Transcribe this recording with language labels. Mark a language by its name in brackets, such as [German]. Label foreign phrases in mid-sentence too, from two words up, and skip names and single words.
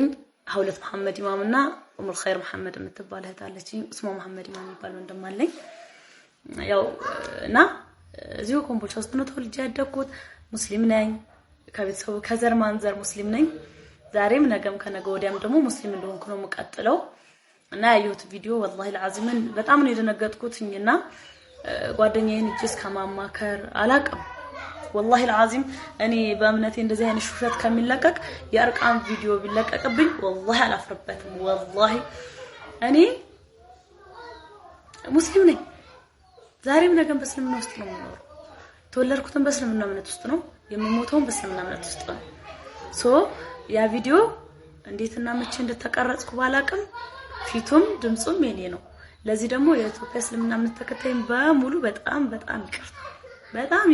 [Amharic] ሀውለት መሐመድ ኢማምና ኡሙል ኸይር መሐመድ የምትባል እህት አለችኝ ስሟ መሐመድ ኢማም ይባል ወንድም አለኝ ያው እና እዚሁ ኮምቦልቻ ውስጥ ነው ተወልጄ ያደኩት ሙስሊም ነኝ ከቤተሰቡ ከዘር ማንዘር ሙስሊም ነኝ ዛሬም ነገም ከነገ ወዲያም ደግሞ ሙስሊም እንደሆንኩ ነው የምቀጥለው እና ያዩት ቪዲዮ [Arabic] والله العظيم [Amharic] በጣም ነው የደነገጥኩትኝና ጓደኛዬን እጅስ ከማማከር አላቅም [Arabic] والله العظيم [Amharic] እኔ በእምነቴ እንደዚህ አይነት ሹፈት ከሚለቀቅ የአርቃም ቪዲዮ ቢለቀቅብኝ والله አላፍርበትም والله እኔ ሙስሊም ነኝ ዛሬም ነገም በእስልምና ውስጥ ነው የምኖረው ተወለድኩትም በእስልምና እምነት ውስጥ ነው የምሞተውም በእስልምና እምነት ውስጥ ነው ያ ቪዲዮ እንዴትና መቼ እንደተቀረጽኩ ባላቅም ፊቱም ድምጹም የኔ ነው ለዚህ ደግሞ የኢትዮጵያ እስልምና እምነት ተከታይም በሙሉ በጣም